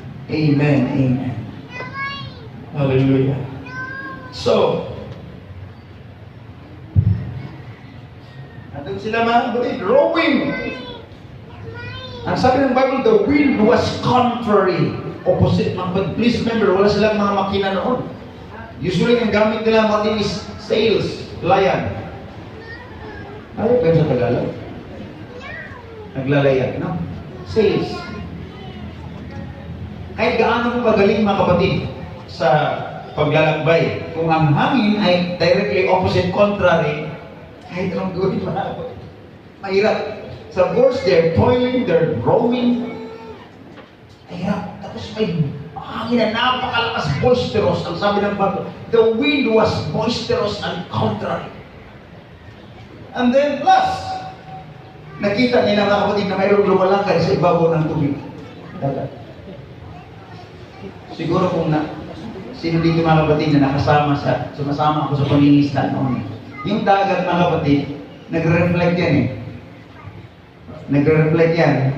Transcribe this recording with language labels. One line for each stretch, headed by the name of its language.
Filipino: Amen. Amen. Hallelujah. So, nandun sila mga kapatid, rowing. Ang sabi ng Bible,
English: the wind was contrary.
Filipino: Opposite.
English: But please remember,
Filipino: wala silang mga makina noon. Usually, ang gamit nila mga is sails, layan. Ayaw kayo sa Tagalog? Naglalayan, no? Sails. Kahit gaano mo kagaling mga kapatid sa paglalakbay, kung ang hangin ay directly opposite, contrary, kahit anong gawin mahirap.
English: Sa course, they're toiling, they're roaming. Mahirap.
Filipino: Tapos may hangin na napakalakas, boisterous. Ang sabi ng bago,
English: the wind was boisterous and contrary. And then plus,
Filipino: nakita nila mga kapatid na mayroong lumalakad sa ibabaw ng tubig. Dagat. Siguro kung sino dito mga kapatid na sumasama ako sa pangingisda noon. Yung dagat mga kapatid, nagre-reflect yan eh. Nagre-reflect yan.